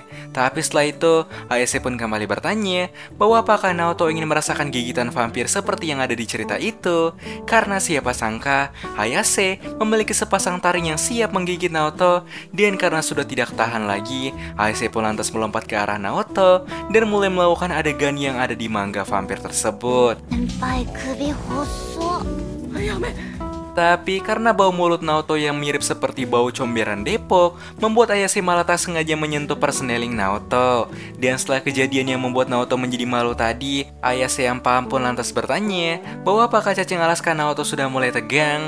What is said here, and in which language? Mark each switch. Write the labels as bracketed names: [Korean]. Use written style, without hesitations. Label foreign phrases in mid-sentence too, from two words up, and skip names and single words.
[Indonesian] Tapi setelah itu, Ayase pun kembali bertanya bahwa apakah Naoto ingin merasakan gigitan vampir seperti yang ada di cerita itu, karena siapa sangka Ayase memiliki sepasang taring yang siap menggigit Naoto. Dan karena sudah tidak tahan lagi, Ayase pun lantas melompat ke arah Naoto dan mulai melakukan adegan yang ada di manga vampir tersebut. [Japanese] 先輩首細っ。やめ。 [Indonesian] Tapi karena bau mulut Naoto yang mirip seperti bau comberan Depok, membuat Ayase malah tak sengaja menyentuh perseneling Naoto. Dan setelah kejadian yang membuat Naoto menjadi malu tadi, Ayase yang paham pun lantas bertanya bahwa apakah cacing alaskan Naoto sudah mulai tegang.